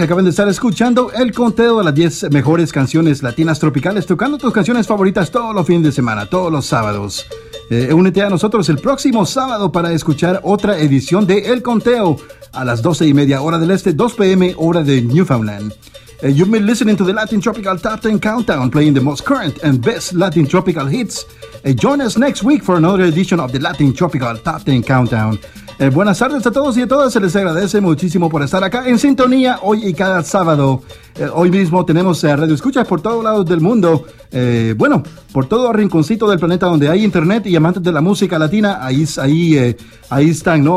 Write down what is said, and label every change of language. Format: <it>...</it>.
<es>Acaban de estar escuchando el conteo de las 10 mejores canciones latinas tropicales, tocando tus canciones favoritas todos los fines de semana, todos los sábados. Únete a nosotros el próximo sábado para escuchar otra edición de El Conteo a las 12 y media hora del este, 2 p.m. hora de Newfoundland.</es> <en>You've been listening to the Latin Tropical Top 10 Countdown, playing the most current and best Latin Tropical hits. Join us next week for another edition of the Latin Tropical Top 10 Countdown.</en> <es>Buenas tardes a todos y a todas. Se les agradece muchísimo por estar acá en sintonía hoy y cada sábado. Hoy mismo tenemos radio escuchas por todos lados del mundo. Bueno, por todo rinconcito del planeta donde hay internet y amantes de la música latina, ahí están, ¿no?</es>